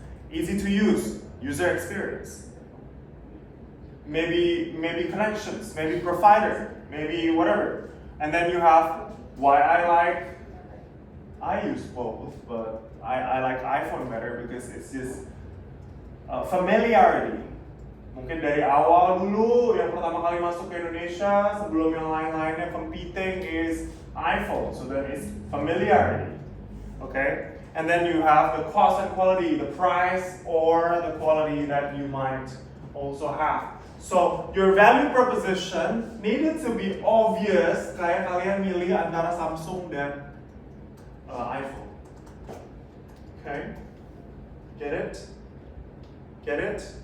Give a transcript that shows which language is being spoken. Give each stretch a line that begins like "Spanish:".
English: Easy to use, user experience. Maybe connections, maybe provider, maybe whatever. And then you have why I use both, but I like iPhone better because it's just familiarity.
Indonesian: Mungkin dari awal dulu yang pertama kali masuk ke Indonesia sebelum yang lain-lainnya
English: competing is iPhone, so that is familiarity. Okay? And then you have the cost and quality, the price or the quality that you might also have. So your value proposition needed to be obvious
Indonesian: kayak kalian milih antara Samsung dan iPhone.
English: Okay? Get it? Get it?